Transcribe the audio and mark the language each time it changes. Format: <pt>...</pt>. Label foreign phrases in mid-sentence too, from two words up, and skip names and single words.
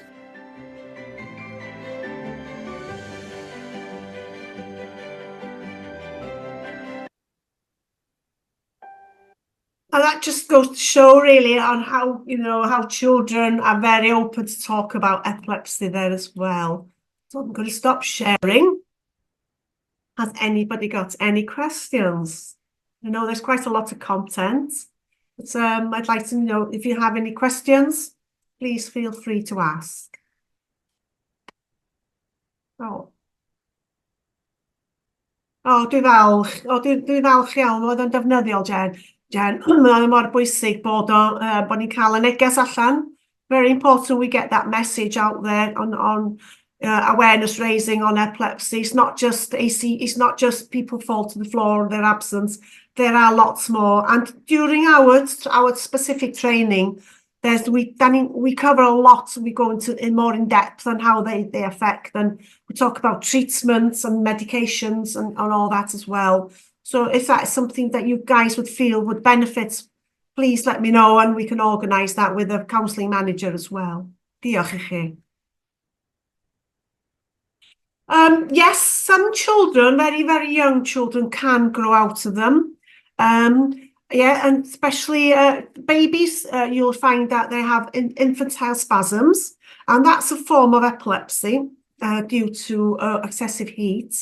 <en>And that just goes to show really on how, you know, how children are very open to talk about epilepsy there as well. So I'm going to stop sharing. Has anybody got any questions? I know there's quite a lot of content, but I'd like to know if you have any questions, please feel free to ask.</en> <cy>Dwi'n falch. Dwi'n falch iawn, oedd yn defnyddiol, Jen, mae mor bwysig bod ni'n cael y neges allan.</cy> <en>Very important we get that message out there on awareness raising on epilepsy. It's not just it's not just people fall to the floor and they're absent. There are lots more. And during our specific training, we cover a lot. We go into more in depth on how they affect, and we talk about treatments and medications and all that as well. So if that is something that you guys would feel would benefit, please let me know and we can organise that with a counselling manager as well.</en> <cy>Diolch i chi.</cy> <en>Yes, some children, very, very young children, can grow out of them. Yeah, and especially babies, you'll find that they have infantile spasms, and that's a form of epilepsy due to excessive heat.</en>